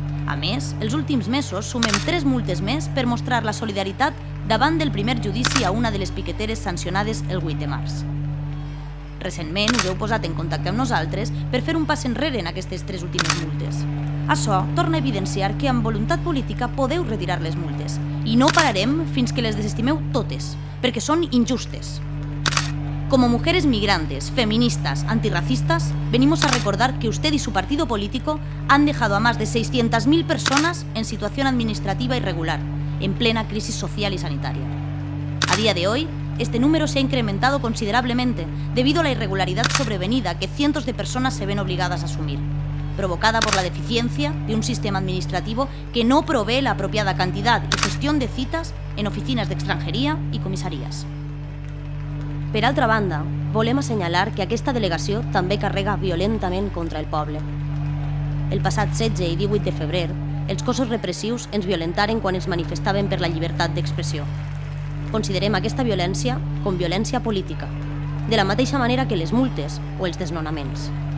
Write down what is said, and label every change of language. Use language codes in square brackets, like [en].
[ca] A més, els últims mesos sumem 3 multes més per mostrar la solidaritat davant del primer judici a una de les piqueteres sancionades el 8 de març. Recentment us heu posat en contacte amb nosaltres per fer un pas enrere en aquestes 3 últimes multes. Açò torna a evidenciar que amb voluntat política podeu retirar les multes i no pararem fins que les desestimeu totes, perquè són injustes. [es] Como mujeres migrantes, feministas, antirracistas, venimos a recordar que usted y su partido político han dejado a más de 600.000 personas en situación administrativa irregular, en plena crisis social y sanitaria. A día de hoy, este número se ha incrementado considerablemente debido a la irregularidad sobrevenida que cientos de personas se ven obligadas a asumir, provocada por la deficiencia de un sistema administrativo que no provee la apropiada cantidad y gestión de citas en oficinas de extranjería y comissaries. [ca] Per altra banda, volem assenyalar que aquesta delegació també carrega violentament contra el poble. El passat 16 i 18 de febrer, els cossos repressius ens violentaren quan ens manifestaven per la llibertat d'expressió. Considerem aquesta violència com violència política, de la mateixa manera que les multes o els desnonaments.